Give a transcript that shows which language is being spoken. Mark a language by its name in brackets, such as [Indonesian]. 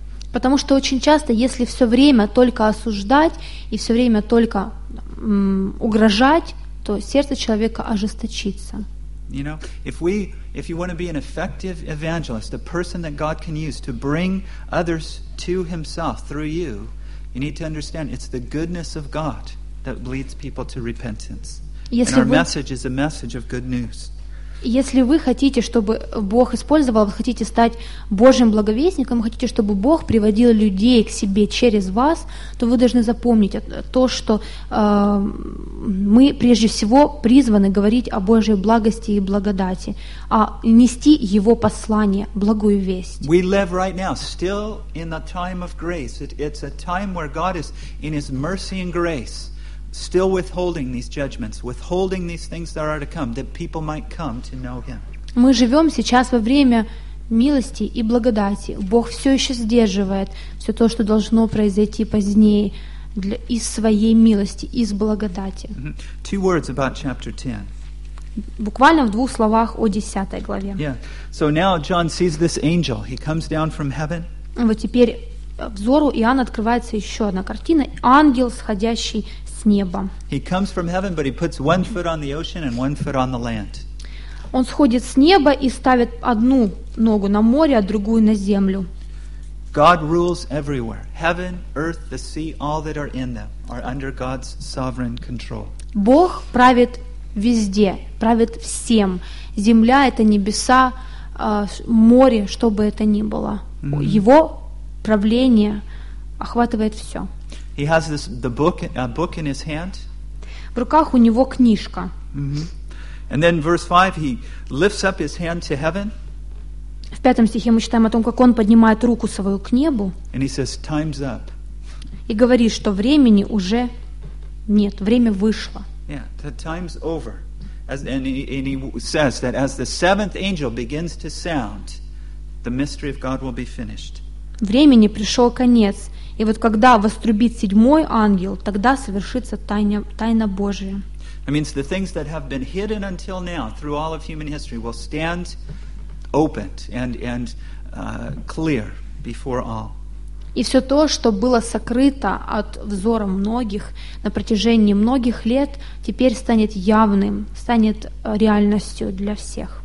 [Russian] Потому что очень часто, если все время только осуждать и все время только угрожать, то сердце человека ожесточится. [English] You know, if you want to be an effective evangelist, a person that God can use to bring others to Himself through you, you need to understand it's the goodness of God that leads people to repentance. And our message is a message of good news. [Russian] Если вы хотите, чтобы Бог использовал, вы хотите стать Божьим благовестником, хотите, чтобы Бог приводил людей к себе через вас, то вы должны запомнить то, что мы прежде всего призваны говорить о Божьей благости и благодати, а нести Его послание, благую весть. [English] We live right now, still in the time of grace. It's a time where God is in His mercy and grace. Still withholding these judgments, withholding these things that are to come, that people might come to know Him. [Russian] Мы живем сейчас во время милости и благодати. Бог все еще сдерживает все то, что должно произойти позднее, из своей милости, из благодати. [English] Two words about chapter 10. [Russian] Буквально в двух словах о 10 главе. [English] Yeah. So now John sees this angel. He comes down from heaven. [Russian] Вот теперь взору Иоанна открывается еще одна картина. Ангел, сходящий с неба. [English] He comes from heaven, but he puts one foot on the ocean and one foot on the land. [Russian] Он сходит с неба и ставит одну ногу на море, а другую на землю. [English] God rules everywhere. Heaven, earth, the sea, all that are in them are under God's sovereign control. [Russian] Бог правит везде, правит всем. Земля — это небеса, море, что бы это ни было. Mm-hmm. Его правление охватывает все. [English] He has this a book in his hand. [Russian] В руках у него книжка. Mm-hmm. [English] And then verse 5, he lifts up his hand to heaven. [Russian] В пятом стихе мы читаем о том, как он поднимает руку свою к небу. [English] And he says, time's up. [Russian] И говорит, что времени уже нет, время вышло. [English] Yeah, the time's over. And he says that as the seventh angel begins to sound, the mystery of God will be finished. [Russian] Времени пришел конец. И вот когда вострубит седьмой ангел, тогда совершится тайна Божия. [English] It means the things that have been hidden until now through all of human history will stand open and clear before all. [Russian] И все то, что было сокрыто от взора многих на протяжении многих лет, теперь станет явным, станет реальностью для всех.